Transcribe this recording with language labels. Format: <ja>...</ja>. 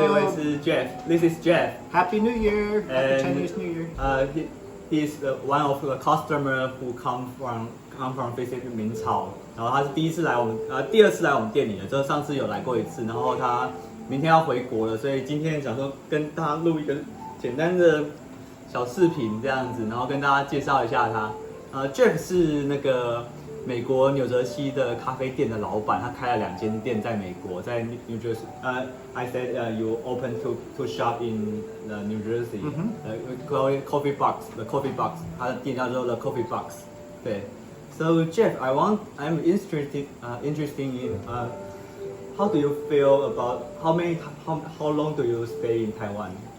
<zh>这位是 Jeff。</zh> <en>This is Jeff. Happy New Year! Happy And, Chinese New Year! He's one of the customer who come from visit 明朝。</en> <zh>然后他是第一次来我们，第二次来我们店里了。就上次有来过一次，然后他明天要回国了，所以今天想说跟大家录一个简单的小视频这样子，然后跟大家介绍一下他。 Jeff 是那个美国纽泽西的咖啡店的老板，他开了2间店在美国，在 New Jersey。</zh> <en>I said you open to shop in New Jersey. Call it Coffee Box, the Coffee Box.</en> <zh>他的店叫做</zh> <en>The Coffee Box.</en> <zh>对。</zh> <en>So Jeff, I'm interested in how do you feel about how long do you stay in Taiwan?</en>